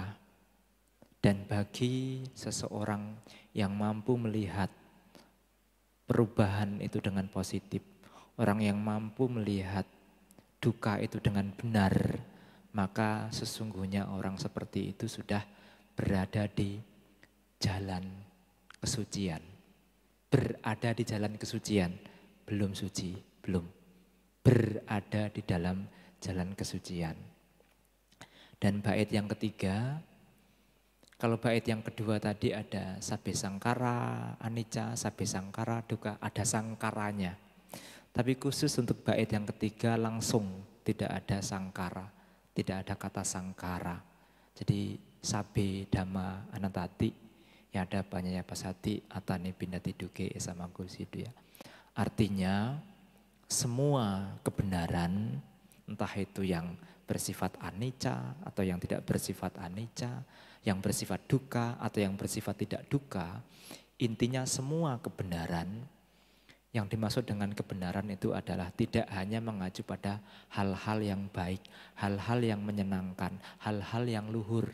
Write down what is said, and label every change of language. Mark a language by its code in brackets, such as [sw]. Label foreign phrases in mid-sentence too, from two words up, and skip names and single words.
[id] Dan bagi seseorang yang mampu melihat perubahan itu dengan positif, orang yang mampu melihat duka itu dengan benar, maka sesungguhnya orang seperti itu sudah berada di jalan kesucian. Berada di jalan kesucian, belum suci, belum. Berada di dalam jalan kesucian. Dan bait yang ketiga, kalau bait yang kedua tadi ada [pi] sabe sangkara, anicca, sabe sangkara, duka, [id] ada sangkaranya. Tapi khusus untuk bait yang ketiga langsung tidak ada sangkara, tidak ada kata sangkara. [pi] Jadi sabe dhamma anatati ya ada panyaya pasati atane bindati duke esa maggo wisudia. [id] Artinya semua kebenaran entah itu yang bersifat anicca atau yang tidak bersifat anicca, yang bersifat duka atau yang bersifat tidak duka, intinya semua kebenaran. Yang dimaksud dengan kebenaran itu adalah tidak hanya mengacu pada hal-hal yang baik, hal-hal yang menyenangkan, hal-hal yang luhur.